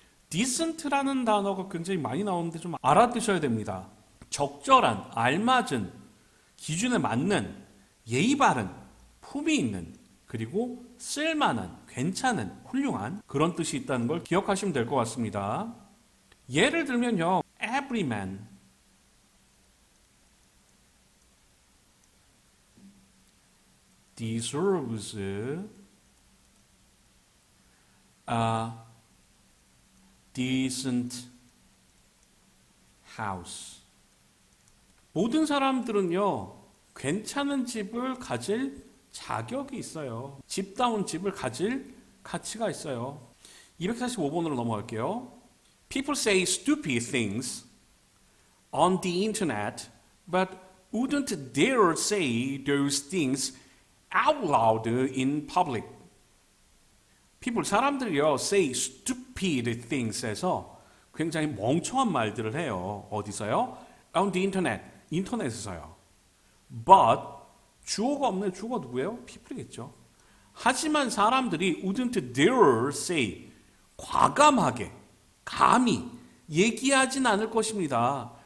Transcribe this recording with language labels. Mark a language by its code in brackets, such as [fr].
[ko] decent라는 단어가 굉장히 많이 나오는데 좀 알아두셔야 됩니다. 적절한, 알맞은, 기준에 맞는, 예의 바른, 품위 있는, 그리고 쓸만한, 괜찮은, 훌륭한 그런 뜻이 있다는 걸 기억하시면 될 것 같습니다. 예를 들면요. [en] every man deserves a decent house. [ko] 모든 사람들은요, 괜찮은 집을 가질 자격이 있어요. 집다운 집을 가질 가치가 있어요. 245번으로 넘어갈게요. [en] People say stupid things on the internet, but wouldn't dare say those things out loud in public. People, [ko] 사람들이요, [en] say stupid things에서 [ko] 굉장히 멍청한 말들을 해요. 어디서요? [en] On the internet. [ko] 인터넷에서요. But 주어가 없네. 주어가 누구예요? people이겠죠. 하지만 사람들이 [en] wouldn't dare say [ko] 과감하게 감히 얘기하진 않을 것입니다.